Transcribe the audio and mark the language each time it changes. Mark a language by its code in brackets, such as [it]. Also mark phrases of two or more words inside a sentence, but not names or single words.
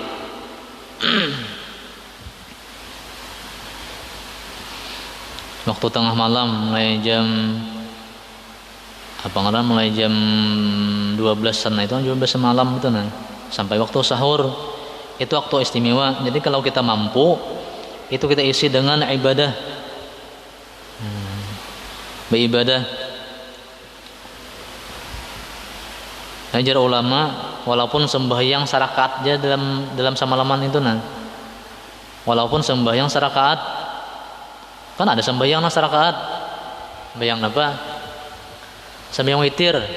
[id] Waktu tengah malam mulai jam mulai jam 12-an, itu 12 malam itu nah, sampai waktu sahur. Itu waktu istimewa. Jadi kalau kita mampu, itu kita isi dengan ibadah. Beribadah. Ajar ulama, walaupun sembahyang sarakaat aja dalam semalaman itu nah. Walaupun sembahyang sarakaat, kan ada sembahyang sarakaat. Sembahyang apa? Sembahyang witir.